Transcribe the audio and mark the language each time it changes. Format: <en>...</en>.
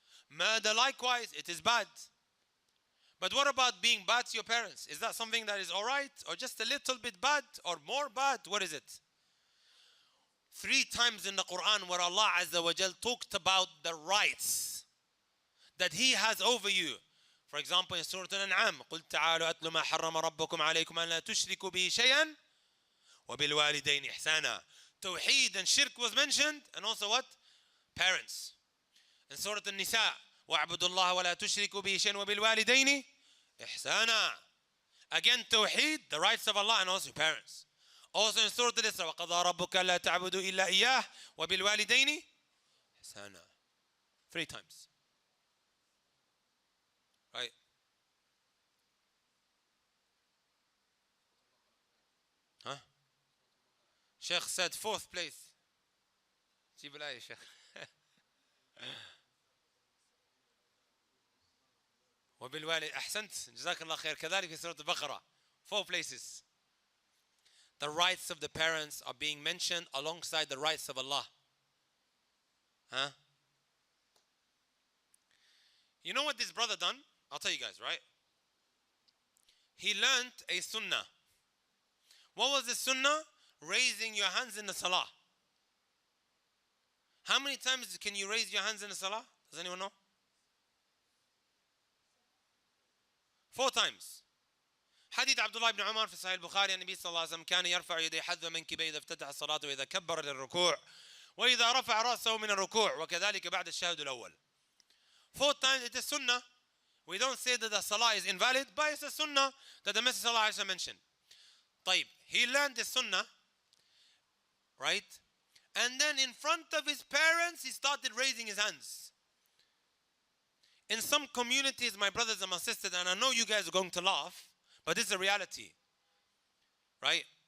<en>Murder likewise, it is bad. But what about being bad to your parents? Is that something that is all right? Or just a little bit bad? Or more bad? What is it? 3 times in the Quran where Allah Azza wa Jal talked about the rights that He has over you. For example, in Surah Al-An'am,</en> <ar>قُلْ تَعَالُوا أَتْلُ مَا حَرَّمَ رَبُّكُمْ عَلَيْكُمْ أَنْ لَا تُشْرِكُوا بِهِ شَيْئًا وَبِالْوَالِدَيْنِ إِحْسَانًا.</ar> <en>Tawheed and shirk was mentioned, and also what? Parents. In Surah Al-Nisa,</en> <ar>وَاعْبُدُوا اللَّهَ وَلَا تُشْرِكُوا بِهِ شَيْئًا وَبِالْوَالِدَيْنِ إِحْسَانًا.</ar> <en>Again, Tawheed, the rights of Allah, and also parents. Also in Surah Al-Isra,</en> <ar>وَقَضَى رَبُّكَ لَا تَعْبُدُوا إِلَّا إِيَّاهُ وَبِالْوَالِدَيْنِ إِحْسَانًا.</ar> <en>3 times. Right. Huh? Sheikh said 4th place.</en> <ar>جيب الآية يا شيخ. وبالوالد أحسنت جزاك الله خير. كذلك في سورة البقرة</ar> <en>4 places. The rights of the parents are being mentioned alongside the rights of Allah. Huh? You know what this brother done? I'll tell you guys, right? He learned a sunnah. What was the sunnah? Raising your hands in the salah. How many times can you raise your hands in the salah? Does anyone know? 4 times.</en> <ar>حديث عبد الله بن عمر في صحيح البخاري النبي صلى الله عليه وسلم كان يرفع يديه حذو منكبيه إذا افتتح الصلاة وإذا كبر للركوع وإذا رفع رأسه من الركوع وكذلك بعد الشهادة الأول.</ar> <en>4 times it is sunnah. We don't say that the salah is invalid, but it's a sunnah that the Messenger sallallahu alaihi wasallam mentioned. طيب, he learned the sunnah, right? And then in front of his parents, he started raising his hands. In some communities, my brothers and my sisters, and I know you guys are going to laugh, but this is a reality, right?</en>